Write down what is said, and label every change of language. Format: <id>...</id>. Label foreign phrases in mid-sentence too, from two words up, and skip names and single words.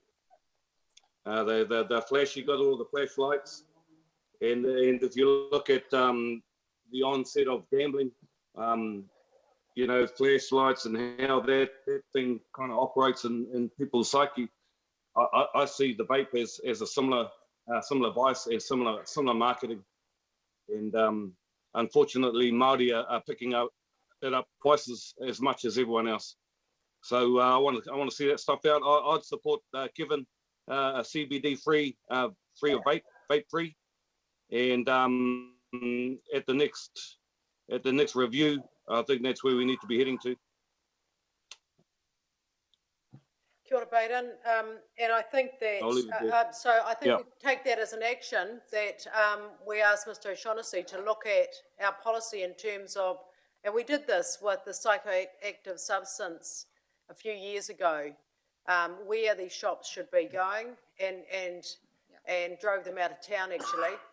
<en>They're flashy, got all the flashlights, and if you look at the onset of gambling, flashlights and how that thing kind of operates in people's psyche, I see the vape as a similar vice, as similar marketing, and unfortunately, Māori are picking it up twice as much as everyone else. So I want to see that stuff out. I'd support Kevin a CBD free of vape free, and at the next review, I think that's where we need to be heading to.</en> <mi>Kia ora, Baden.</mi> <en>And I think that, I'll leave it there. I think Yeah. we take that as an action that we ask Mr O'Shaughnessy to look at our policy in terms of, and we did this with the psychoactive substance a few years ago, where these shops should be going, and drove them out of town actually.</en>